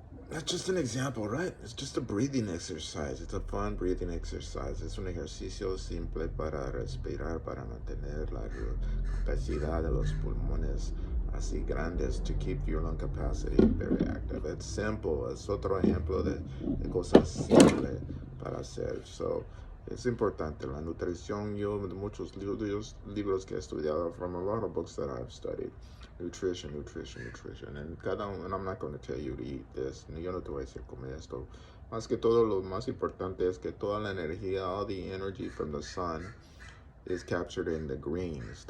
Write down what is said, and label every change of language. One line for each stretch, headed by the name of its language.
English: That's just an example, right? It's just a breathing exercise. It's a fun breathing exercise.
Spanish: Es un ejercicio simple para respirar, para mantener la capacidad de los pulmones así grandes,
English: to keep your lung capacity very active. It's simple.
Spanish: Es otro ejemplo de cosas simples para hacer. So, es importante. La nutrición, yo, muchos libros que he estudiado,
English: from a lot of books that I've studied. Nutrition. And
Spanish: cada uno,
English: and I'm not going to tell you to eat this.
Spanish: Yo no te voy a decir come esto. Más que todo, lo más importante es que toda la energía,
English: all the energy from the sun is captured in the green.